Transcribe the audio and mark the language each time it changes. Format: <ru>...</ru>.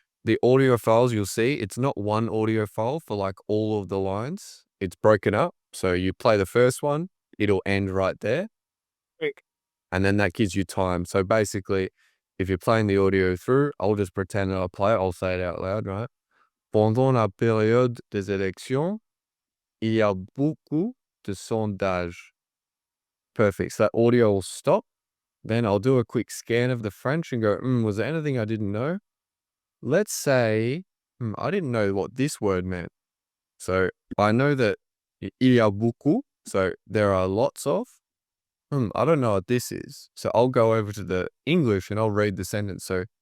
<en>The audio files you'll see, it's not one audio file for like all of the lines. It's broken up. So you play the first one, it'll end right there. Right. And then that gives you time. So basically, if you're playing the audio through, I'll just pretend that I'll play it. I'll say it out loud, right?</en> <fr>Pendant la période des élections, il y a beaucoup de sondages.</fr> <en>Perfect. So that audio will stop. Then I'll do a quick scan of the French and go, was there anything I didn't know? Let's say, I didn't know what this word meant. So I know that</en> <fr>il y a beaucoup,</fr> <en>so there are lots of. I don't know what this is. So I'll go over to the English and I'll read the sentence. So</en>